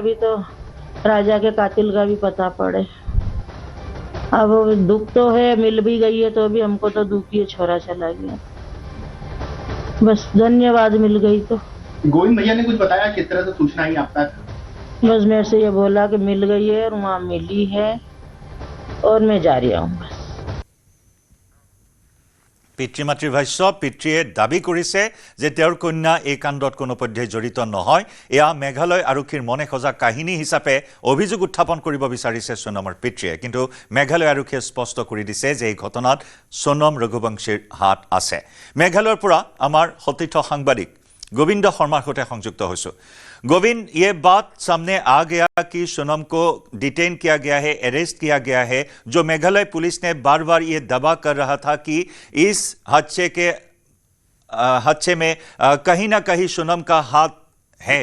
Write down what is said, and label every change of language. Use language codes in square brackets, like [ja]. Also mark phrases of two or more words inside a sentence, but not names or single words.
[hi] अभी तो राजा के कातिल का भी पता पड़े। अब दुख तो है, मिल भी गई है तो भी हमको तो दुख ही है, छोरा चला गया। बस धन्यवाद मिल गई तो। गोविंद भैया ने कुछ बताया किस तरह से सूचना आई आप तक? बस मेरे से ये बोला कि मिल गई है और वहाँ मिली है और मैं जा रही हूँ बस। [as] পিতৃ মাতৃৰ ভাষ্য। পিতৃয়ে দাবী কৰিছে যে তেওঁৰ কন্যা এই কাণ্ডত কোনোপধ্যে জড়িত নহয়। এয়া মেঘালয় আৰক্ষীৰ মনে সজা কাহিনী হিচাপে অভিযোগ উত্থাপন কৰিব বিচাৰিছে সোনমৰ পিতৃয়ে, কিন্তু মেঘালয় আৰক্ষীয়ে স্পষ্ট কৰি দিছে যে এই ঘটনাত সোনম ৰঘুবংশীৰ হাত আছে। মেঘালয়ৰ পৰা আমাৰ সতীৰ্থ সাংবাদিক गोविंद शर्मा সহিত সংযুক্ত হওঁ। [hi] गोविंद, ये बात सामने आ गया कि सोनम को डिटेन किया गया है, अरेस्ट किया गया है, जो मेघालय पुलिस ने बार बार ये दावा कर रहा था कि इस हादसे में कहीं ना कहीं सोनम का हाथ है।